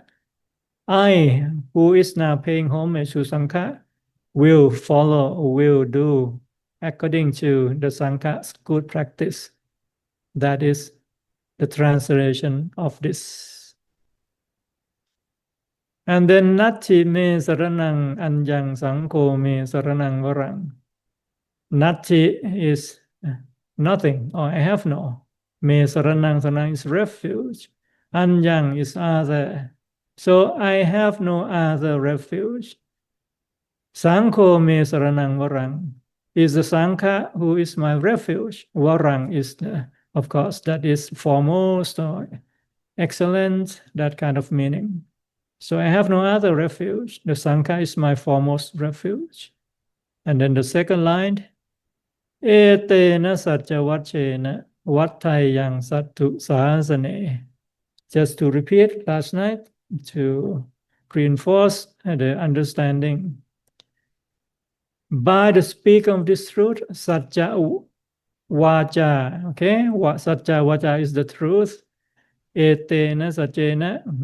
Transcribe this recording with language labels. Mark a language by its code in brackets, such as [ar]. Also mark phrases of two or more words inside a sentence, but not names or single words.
[en] I, who is now paying homage to Sangha, will follow, will do according to the Sangha's good practice. That is the translation of this. And then [pi] Natti me saranang anjang sangko me saranang varang. [en] Natti is nothing, or I have no. [pi] Me saranang, saranang [en] is refuge. Anjang is other. So I have no other refuge. [pi] Sangko me saranang varang [en] is the Sangha who is my refuge. Varang is, of course, that is foremost or excellent, that kind of meaning. So I have no other refuge. The Sangha is my foremost refuge. And then the second line, [pi] etena satya vachena vattayang sattu sahasane. [en] Just to repeat last night, to reinforce the understanding. By the speaking of this truth, [pi] satya vacha, [en] okay? [pi] Satya vacha [en] is the truth. [pi] Etena satyena.